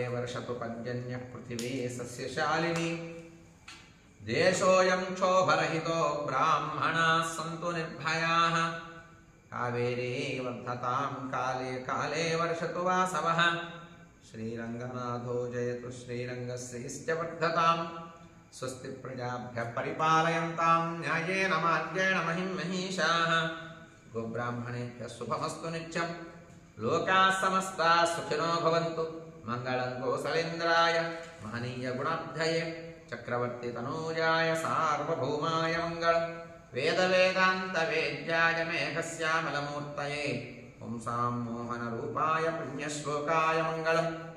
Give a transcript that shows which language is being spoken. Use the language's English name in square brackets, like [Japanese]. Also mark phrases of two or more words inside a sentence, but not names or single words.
[Sanskrit] వర్షతు పర్జన్యః పృథివీ సస్యశాలినీ దేశోయం క్షోభరహితో బ్రాహ్మణాః సంతు నిర్భయాః కావేరీ వర్ధతాం కాలే కాలే వర్షతు వాసవః శ్రీరంగనాథో జయతు శ్రీరంగశ్రీశ్చ వర్ధతాం స్వస్తి ప్రజాభ్యః పరిపాలయంతాం న్యాయేన మార్గేణ మహిం మహిషాః గోబ్రాహ్మణేభ్యः శుభమస్తు నిత్యం లోకాः సమస్తాः సుఖినో భవంతు మంగళం కోసలేంద్రాయ మహనీయ గుణాబ్ధయే చక్రవర్తి తనూజాయ సార్వభౌమాయ మంగళం వేద వేదాంత వేద్యాయ మేఘశ్యామలమూర్తయే పుంసాం మోహన రూపాయ పుణ్యశ్లోకాయ మంగళం